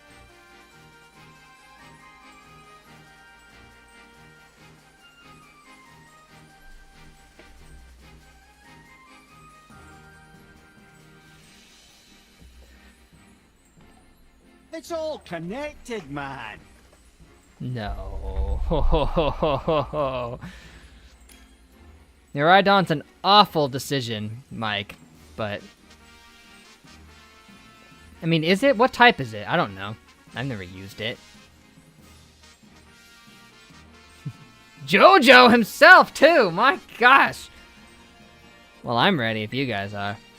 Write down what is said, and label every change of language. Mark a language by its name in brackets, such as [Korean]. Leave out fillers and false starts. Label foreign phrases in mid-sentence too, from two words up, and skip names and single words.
[English] It's all connected, man. No. Ho ho ho ho ho ho. Neuridon's an awful decision, Mike, but... I mean, is it? What type is it? I don't know. I've never used it. JoJo himself, too! My gosh! Well, I'm ready if you guys are.